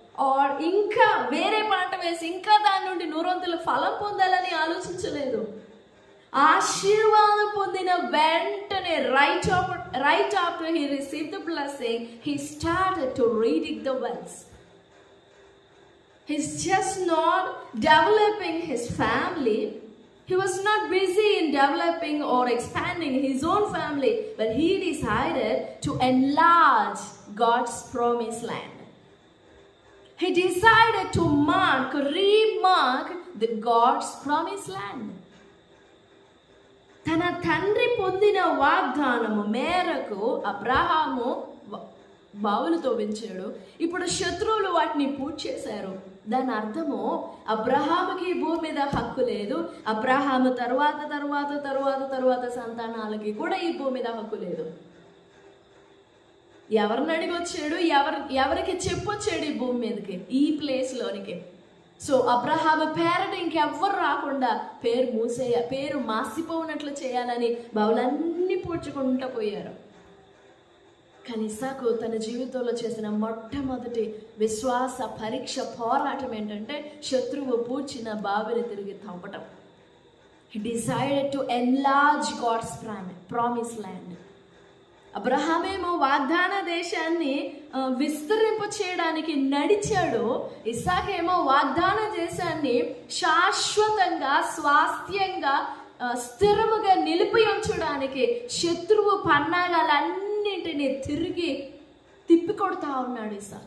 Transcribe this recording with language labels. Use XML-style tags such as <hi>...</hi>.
<te>Are ఇంకా వేరే పంట వేసి ఇంకా దాని నుండి 100 ఫలం పొందాలని ఆలోచించలేదు. ఆశీర్వాదం పొందిన వెంటనే</te> <en>Right after he received the blessing, he started to reading the wells. He's just not developing his family. He was not busy in developing or expanding his own family, but he decided to enlarge God's promised land. He decided to remark the God's promised land.</en> <te>తన తండ్రి పొందిన వాగ్దానము మేరకు అబ్రహాము బావులు తవ్వించాడు. ఇప్పుడు శత్రువులు వాటిని పూర్తి చేశారు. దాని అర్థము అబ్రహాముకి ఈ భూమి మీద హక్కు లేదు. అబ్రహాము తర్వాత సంతానాలకి కూడా ఈ భూమి మీద హక్కు లేదు. ఎవరిని అడిగి వచ్చాడు, ఎవరికి చెప్పొచ్చాడు ఈ భూమి మీదకి, ఈ ప్లేస్లోనికి. సో అబ్రహాము పేరట ఇంకెవ్వరు రాకుండా పేరు మాసిపోనట్లు చేయాలని బావులన్నీ పూడ్చుకుంటూ పోయారు. కానీ ఇస్సాకు తన జీవితంలో చేసిన మొట్టమొదటి విశ్వాస పరీక్ష పోరాటం ఏంటంటే శత్రువు పూడ్చిన బావిని తిరిగి తవ్వటం.</te> <en>He decided to enlarge God's promised land.</en> <te>అబ్రహామేమో వాగ్దాన దేశాన్ని విస్తరింప చేయడానికి నడిచాడు. ఇస్సాకేమో వాగ్దాన దేశాన్ని శాశ్వతంగా స్వాస్థ్యంగా స్థిరముగా నిలిపి ఉంచడానికి శత్రువు పన్నాగాలన్నింటినీ తిరిగి తిప్పికొడతా ఉన్నాడు.</te>